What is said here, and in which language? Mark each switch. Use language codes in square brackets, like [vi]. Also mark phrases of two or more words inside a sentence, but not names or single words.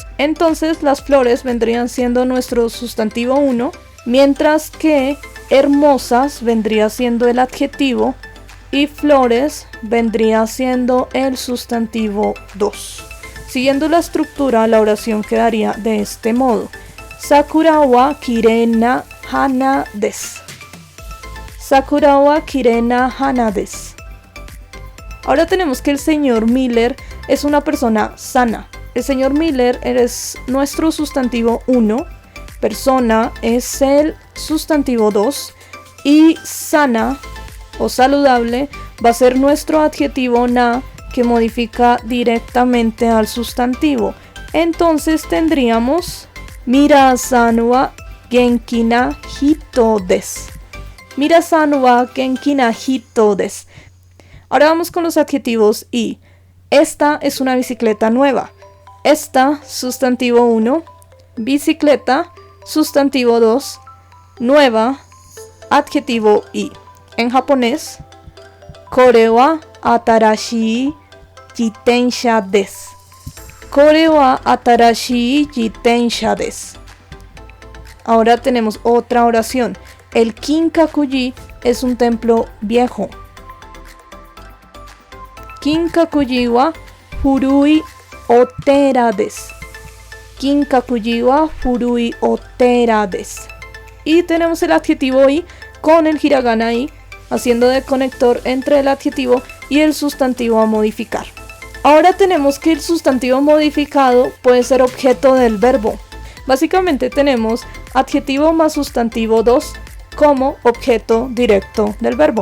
[es] Entonces las flores vendrían siendo nuestro sustantivo 1, mientras que hermosas vendría siendo el adjetivo y flores vendría siendo el sustantivo 2. Siguiendo la estructura, la oración quedaría de este modo. [ja] さくらはきれいな花です. さくらはきれいな花です. [es] Ahora tenemos que el señor Miller es una persona sana. El señor Miller es nuestro sustantivo 1, persona es el sustantivo 2 y sana o saludable va a ser nuestro adjetivo na que modifica directamente al sustantivo. Entonces tendríamos [ja] ミラさんは元気な人です. ミラさんは元気な人です. [es] Ahora vamos con los adjetivos y. Esta es una bicicleta nueva. Esta, sustantivo 1. Bicicleta, sustantivo 2. Nueva, adjetivo y. En japonés, [ja] これは新しい自転車です. これは新しい自転車です. [es] Ahora tenemos otra oración. El Kinkakuji es un templo viejo. [ja] 金閣寺は古いお寺です. 金閣寺は古いお寺です. [es] Y tenemos el adjetivo i con el hiragana i, haciendo de conector entre el adjetivo y el sustantivo a modificar. Ahora tenemos que el sustantivo modificado puede ser objeto del verbo. Básicamente tenemos adjetivo más sustantivo 2 como objeto directo del verbo.